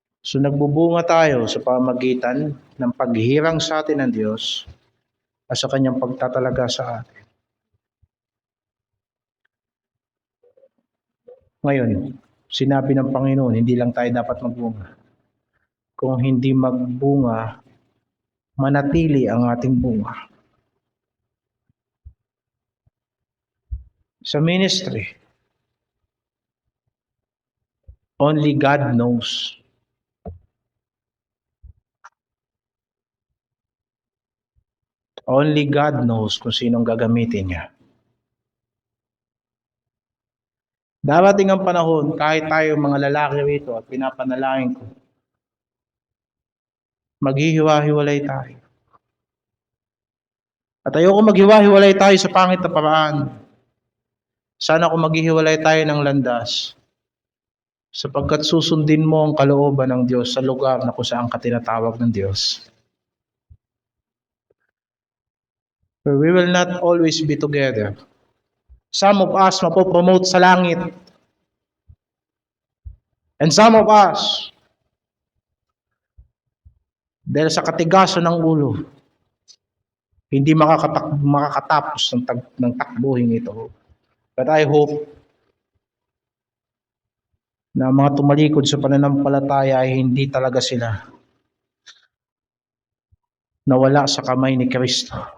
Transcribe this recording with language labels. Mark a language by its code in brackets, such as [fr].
[tl] So nagbubunga tayo sa pamamagitan ng paghirang sa atin ng Diyos at sa Kanyang pagtatalaga sa atin. Ngayon, sinabi ng Panginoon, hindi lang tayo dapat magbunga. Kung hindi magbunga, manatili ang ating bunga. [en] Sa ministry, only God knows. Only God knows [tl] kung sinong gagamitin niya. Darating ang panahon, kahit tayo mga lalaki rito at pinapanalangin ko, maghihiwa-hiwalay tayo. At ayoko maghiwa-hiwalay tayo sa pangit na paraan. Sana kung maghihiwalay tayo ng landas, sapagkat susundin mo ang kalooban ng Diyos sa lugar na kung saan ka tinatawag ng Diyos. [en] But we will not always be together. Some of us [tl] mapopromote sa langit. [en] And some of us, [tl] dahil sa katigasan ng ulo, hindi makakatapos ng takbuhin ito. [en] But I hope [tl] na mga tumalikod sa pananampalataya ay hindi talaga sila nawala sa kamay ni Kristo.